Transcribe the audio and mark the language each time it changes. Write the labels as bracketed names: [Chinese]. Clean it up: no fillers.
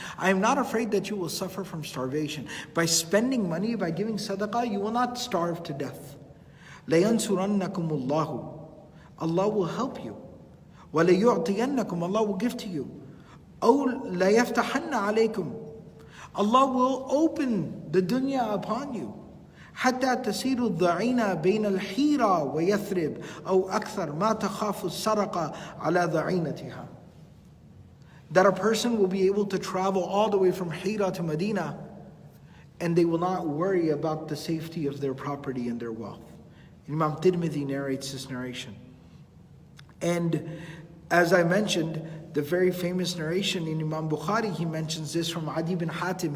[English] I am not afraid that you will suffer from starvation. By spending money, by giving sadaqah, you will not starve to death. [Arabic] لَيَنْصُرَنَّكُمُ اللَّهُ. [English] Allah will help you. [Arabic] وَلَيُعْطِيَنَّكُمْ. [English] Allah will give to you. [Arabic] أَوْ لَيَفْتَحَنَّ عَلَيْكُمْ. [English] Allah will open the dunya upon you. [Arabic] حتى تسير الضعينة بين الحيرة ويثرب أو أكثر ما تخاف السرقة على ضعينتها. [English] That a person will be able to travel all the way from Hira to Medina, and they will not worry about the safety of their property and their wealth. Imam Tirmidhi narrates this narration. And as I mentioned, the very famous narration in Imam Bukhari, he mentions this from Adiy bin Hatim.